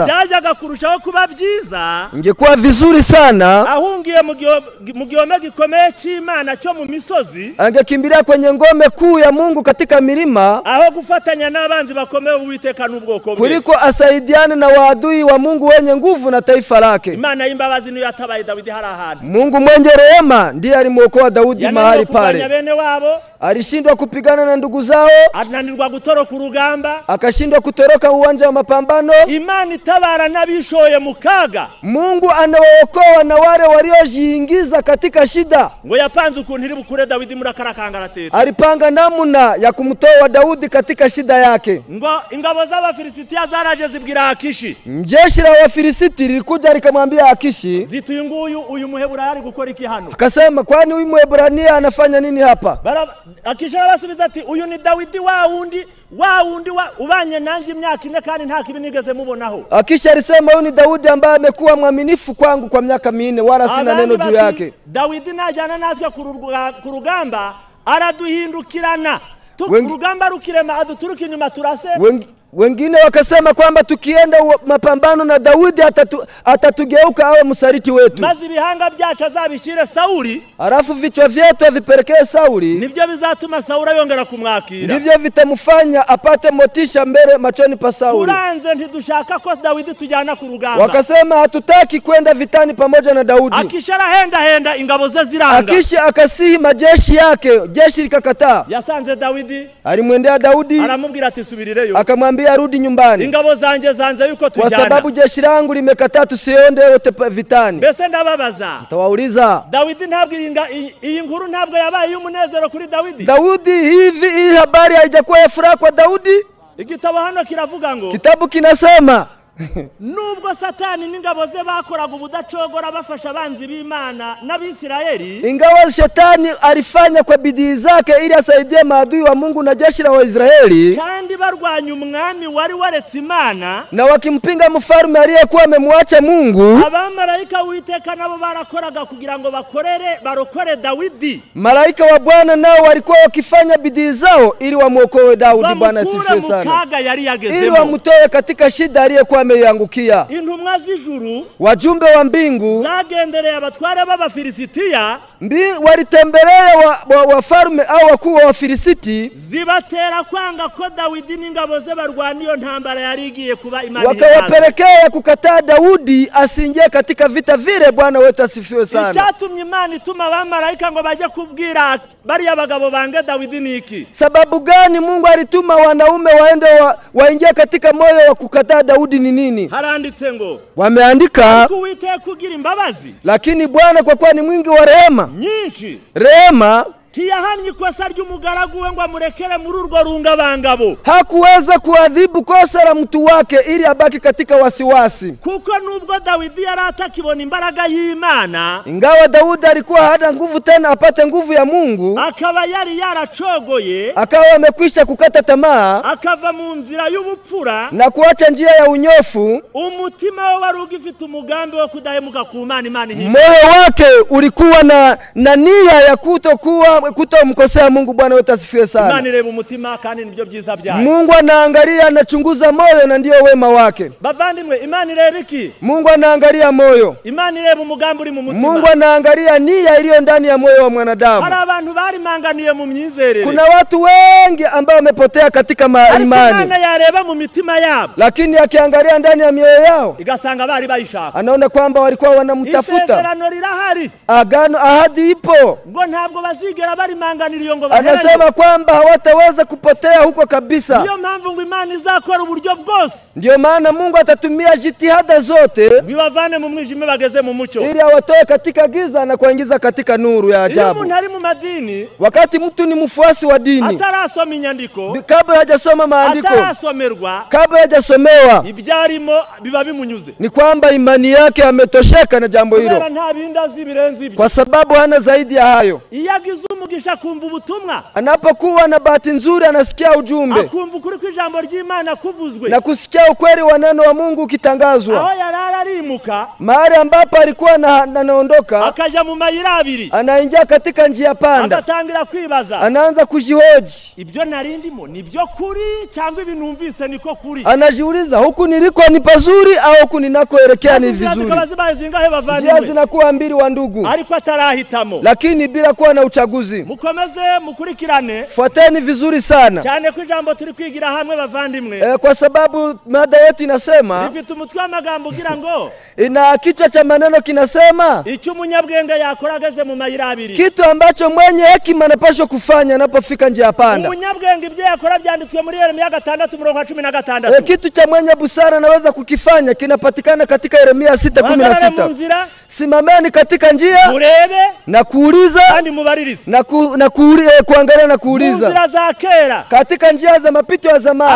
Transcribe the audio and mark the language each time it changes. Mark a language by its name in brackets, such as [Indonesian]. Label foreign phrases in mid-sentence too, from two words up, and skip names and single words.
[Kinyarwanda] Byajaga kurushaho kuba byiza, [Swahili] ingekuwa vizuri sana [Kinyarwanda] ahungiye mu gihome gikomeye cy'Imana cyo mu misozi, [Swahili] angekimbilia kwenye ngome kuu ya Mungu katika milima, [Kinyarwanda] aho gufatanya n'abanzi bakomeye Uwiteka n'ubwoko bwe, [Swahili] kuliko asaidiane na waadui wa Mungu wenye nguvu na taifa lake. [Kinyarwanda] Imana y'imbabazi niyo yatabaye Dawidi harahandi. [Swahili] Mungu mwenye rehema ndiye alimuokoa Daudi mahali pale. Alishindwa kupigana na ndugu zao, [Kinyarwanda] ananirwa gutoroka urugamba, [Swahili] akashindwa kutoroka uwanja wa mapambano. [Kinyarwanda] Imana itabara nabishoye mu kaga. [Swahili] Mungu anawaokoa na wale waliojiingiza katika shida. [Kinyarwanda] Ngo yapanze ukuntu iri bukure Dawidi murakarakangara tete. [Swahili] Alipanga namna ya kumtoa Daudi katika shida yake. [Kinyarwanda] Ngo ingabo z'Abafilisitiya zaraje zibwira Akishi. [Swahili] Jeshi la Wafilisiti lilikuja likamwambia Akishi, [Kinyarwanda] zituye nguyu uyu Muheburania ari gukora iki hano? [Swahili] Akasema kwani huyu Muheburania anafanya nini hapa? [Kinyarwanda] Akishi arabasubiza ati uyu ni Dawidi wa wundi ubanye nanjye imyaka 4 kandi nta kibi nigeze mubonaho. [Swahili] Akishi alisema huyu ni Daudi ambaye amekuwa mwaminifu kwangu kwa miaka 4 wala sina neno juu yake. [Kinyarwanda] Dawidi najana natwe ku rugamba araduhindukirana, urugamba rukirema aduturuka inyuma turase. [Swahili] Wengine wakasema kwamba tukienda mapambano na Daudi atatugeuka awe msaliti wetu. [Kinyarwanda] Maze ibihanga byacu azabishire Sauli, [Swahili] alafu vichwa vyetu vipelekee Sauli. [Kinyarwanda] Nibyo bizatuma Sauli yongera kumwakira. [Swahili] Ndivyo vitamfanya apate motisha mbele machoni pa Sauli. [Kinyarwanda] Turanze ntidushaka ko Daudi tujana ku rugamba. [Swahili] Wakasema hatutaki kwenda vitani pamoja na Daudi. [Kinyarwanda] Akisha henda ingabo ze ziranga. [Swahili] Akisha akasihi majeshi yake, jeshi likakataa. [Kinyarwanda] Yasanze Daudi, [Swahili] alimwendea Daudi, [Kinyarwanda] aramubwira ati subirireyo. [Swahili] Akamwambia arudi nyumbani. [Kinyarwanda] Ingabo zanze yuko tujana. [Swahili] Kwa sababu jeshi langu limekataa tusiende wote vitani. [Kinyarwanda] Bese ndababaza. [Swahili] Tawauliza. [Kinyarwanda] Daudi ntabwo iyi nkuru ntabwo yabaye y'umunezero kuri Daudi. [Swahili] Daudi hii habari haijakuwa ya furaha kwa Daudi? [Kinyarwanda] Igitabo hano kiravuga ngo. [Swahili] Kitabu kinasema [Kinyarwanda] nubwo Satani n'ingabo ze bakoraga ubudacogora bafasha abanzi b'Imana n'Abisirayeli, [Swahili] ingawa Shetani alifanya kwa bidii zake ili asaidie maadui wa Mungu na jeshi la Waisraeli, [Kinyarwanda] kandi barwanya umwami wari waretse Imana, [Swahili] na wakimpinga mfalme aliyekuwa amemwacha Mungu, [Kinyarwanda] abamarayika Uwiteka nabo barakoraga kugira ngo barokore Dawidi. [Swahili] Malaika wa Bwana nao walikuwa wakifanya bidii zao ili wamuokoe Daudi. Bwana asifiwe sana. Ili wamutoe katika shida aliyekuwa ameyangukia. [Kinyarwanda] Intumwa z'ijuru, [Swahili] wajumbe wa mbingu, [Kinyarwanda] zagendereye abatware b'Abafilisitiya, [Swahili] walitembelea wafalme au wakuu wa Wafilisiti, [Kinyarwanda] zibatera kwanga ko Dawidi n'ingabo ze barwaniyo ntambara yari igiye kuba Imana. [Swahili] Wakawapelekea kukataa Daudi asingie katika vita vile. Bwana wetu asifiwe sana. [Kinyarwanda] Icyatumye Imana ituma abamarayika ngo bajye kubwira bari abagabo bange Dawidi niki? [Swahili] Sababu gani Mungu alituma wanaume waende waingie katika moyo wa kukataa Daudi ni nini? [Kinyarwanda] Haranditse ngo, [Swahili] wameandika [Kinyarwanda] Uwiteka kugira imbabazi, [Swahili] lakini Bwana kwa kuwa ni mwingi wa rehema [Kinyarwanda] nyinshi, [Swahili] rehema, [Kinyarwanda] tiyahanye ikosa ry'umugaragu we ngo amurekere muri urwo rungabangabo. [Swahili] Hakuweza kuadhibu kosa la mtu wake ili abaki katika wasiwasi. [Kinyarwanda] Kuko nubwo Dawidi yari atakibona imbaraga y'Imana, [Swahili] ingawa Daudi alikuwa hana nguvu tena apate nguvu ya Mungu, [Kinyarwanda] akaba yari yaracogoye, [Swahili] akawa amekwisha kukata tamaa, [Kinyarwanda] akava mu nzira y'ubupfura [Swahili] na kuacha njia ya unyofu, [Kinyarwanda] umutima we wari ugifite umugambi wo kudahemuka ku Imana ihimba. [Swahili] Moyo wake ulikuwa na nia ya kutokuwa kutomkosea Mungu. Bwana wetu asifiwe sana. [Kinyarwanda] Imana ireba umutima kandi nibyo byiza byayo. [Swahili] Mungu anaangalia, anachunguza moyo na ndio wema wake. [Kinyarwanda] Bavandimwe, Imana ireba iki? [Swahili] Mungu anaangalia moyo. [Kinyarwanda] Imana ireba umugambi uri mu mutima. [Swahili] Mungu anaangalia nia iliyo ndani ya moyo wa mwanadamu. [Kinyarwanda] Hari abantu bari manganiye mu myizerere. [Swahili] Kuna watu wengi ambao wamepotea katika imani. [Kinyarwanda] Imana yareba mu mitima yabo, [Swahili] lakini akiangalia ndani ya mioyo yao [Kinyarwanda] igasanga bari bayishaka. [Swahili] Anaona kwamba walikuwa wanamtafuta. [Kinyarwanda] Isezerano rirahari. [Swahili] Ahadi ipo. [Kinyarwanda] Ngo ntabwo bazigera bari manganira iyo ngo [Swahili] anasema kwamba hawataweza kupotea huko kabisa. [Kinyarwanda] Ndio mambo ngo Imana izakora uburyo bwose. [Swahili] Ndio maana Mungu atatumia jitihada zote [Kinyarwanda] bibavane mu mwijima bageze mu mucyo, [Swahili] ili awatoe katika giza na kuingiza katika nuru ya ajabu. [Kinyarwanda] Umuntu ari mu madini, [Swahili] wakati mtu ni mfuasi wa dini, [Kinyarwanda] atarasoma inyandiko, [Swahili] kabla hajasoma maandiko, [Kinyarwanda] atarasomerwa, [Swahili] kabla hajasomewa, [Kinyarwanda] ibyarimo biba bimunyuze, [Swahili] ni kwamba imani yake ametosheka na jambo hilo, kwa sababu hana zaidi ya hayo. [Kinyarwanda] Iyagize umugisha kumva ubutumwa, [Swahili] anapokuwa na bahati nzuri anasikia ujumbe, [Kinyarwanda] akumva ukuri kw'ijambo ry'Imana kuvuzwe, [Swahili] na kusikia ukweli wa neno wa Mungu ukitangazwa. [Kinyarwanda] Aho yarara arimuka, [Swahili] mahali ambapo alikuwa anaondoka, [Kinyarwanda] akaja mu mayira abiri, [Swahili] anaingia katika njia panda, [Kinyarwanda] akatangira kwibaza, [Swahili] anaanza kujihoji, [Kinyarwanda] ibyo narindimo nibyo kuri cyangwa ibinumvise niko kuri. [Swahili] Anajiuliza, huku niliko ni pazuri au huku ninakoelekea ni vizuri? Njia zinakuwa mbili wa ndugu, [Kinyarwanda] ariko atarahitamo, [Swahili] lakini bila kuwa na uchaguzi. [Kinyarwanda] Mukomeze mukurikirane, [Swahili] fuateni vizuri sana, [Kinyarwanda] cyane ko ijambo turi kwigira hamwe bavandimwe, [Swahili] kwa sababu mada yetu inasema, [Kinyarwanda] bifite umutwe w'amagambo ugira ngo, [Swahili] ina kichwa cha maneno kinasema, [Kinyarwanda] icyo umunyabwenge yakora ageze mu mayira abiri, [Swahili] kitu ambacho mwenye hekima anapaswa kufanya anapofika njia panda. [Kinyarwanda] Umunyabwenge ibyo yakora byanditswe muri Yeremia 6:16. [Swahili] Kitu cha mwenye busara anaweza kukifanya kinapatikana katika Yeremia 6:16. Simameni katika njia, [Kinyarwanda] murebe [Swahili] na kuuliza, [Kinyarwanda] kandi mubaririze, [Swahili] na kuangalia na kuuliza. Njia za kera, katika njia za mapito ya zamani,